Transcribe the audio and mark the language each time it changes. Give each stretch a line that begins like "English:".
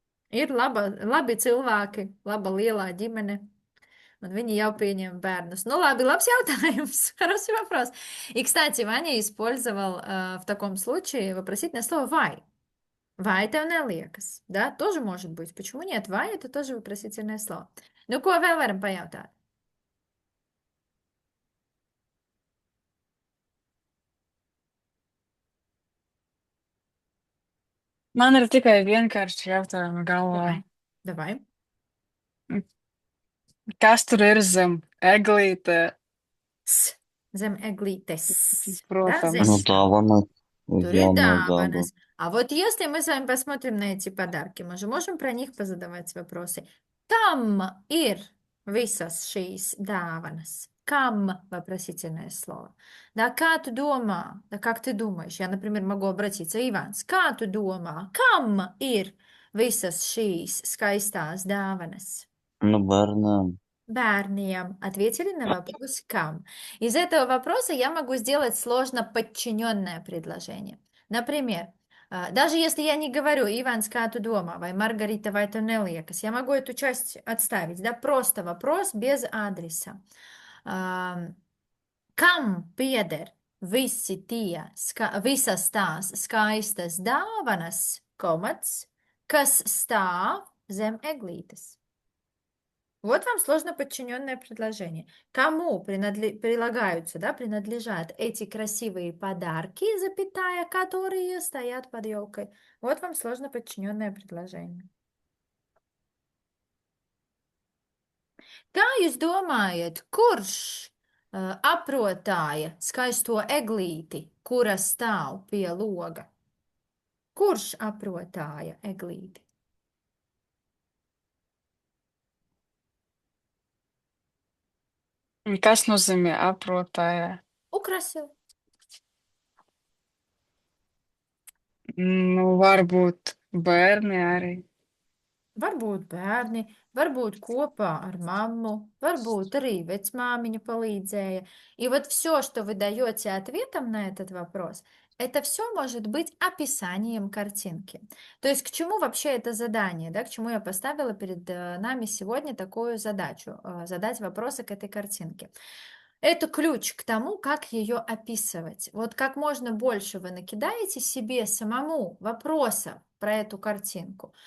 Latvian: Ir labi cilvēki, laba lielā ģimene, un viņi jau pieņem bērnus.
Russian: Ну,
Latvian: labi, labs jautājums.
Russian: Хороший вопрос. И, кстати, Ваня использовал в таком случае вопросительное слово «vai».
Latvian: Vai tev neliekas?
Russian: Да, тоже может быть. Почему нет? Vai это тоже вопросительное слово.
Latvian: Nu, ko vēl varam pajautāt? Man ir tikai vienkārši jautājumi galvā.
Russian: Давай.
Latvian: Kas tur ir zem eglīte? Zem eglītes. Protams.
Russian: Да, Ну
Latvian: zem.
Russian: да, вон
Latvian: Tur ir
Russian: явно, да, да.
Latvian: dāvanas.
Russian: А вот если мы с вами посмотрим на эти подарки, мы же можем про них позадавать вопросы.
Latvian: Kam ir visas šīs dāvanas?
Russian: Kam вопросительное слово? Да,
Latvian: kā tu domā?
Russian: Да, как ты думаешь? Я, например, могу обратиться.
Latvian: Иванс, kā tu domā? Kam ir visas šīs skaistās dāvanas?
Russian: Ну,
Latvian: бērniem. Bērniem
Russian: ответили на вопрос «кам». Из этого вопроса я могу сделать сложно подчиненное предложение. Например, даже если я не говорю «Иванс,
Latvian: kā tu domā?» vai
Russian: «Маргарита,
Latvian: vai tev neliekas?»,
Russian: я могу эту часть отставить, да, просто вопрос без адреса.
Latvian: Kam pieder visi tie, visas tās skaistas dāvanas, komats, kas stāv zem eglītes?
Russian: Вот вам сложно подчиненное предложение. Кому прилагаются, да, принадлежат эти красивые подарки, запятая, которые стоят под елкой? Вот вам сложно подчиненное предложение.
Latvian: Kā jūs domājat, kurš aprotāja skaisto eglīti, kura stāv pie loga? Kurš aprotāja eglīti? Kas nozīmē aprotājā? Украсил. Nu, varbūt bērni arī. Varbūt bērni, varbūt kopā ar mammu, varbūt arī vecmāmiņa palīdzēja.
Russian: И вот все, что вы даете ответом на этот вопрос, это все может быть описанием картинки. То есть к чему вообще это задание, да, к чему я поставила перед нами сегодня такую задачу, задать вопросы к этой картинке. Это ключ к тому, как ее описывать. Вот как можно больше вы накидаете себе самому вопросов про эту картинку.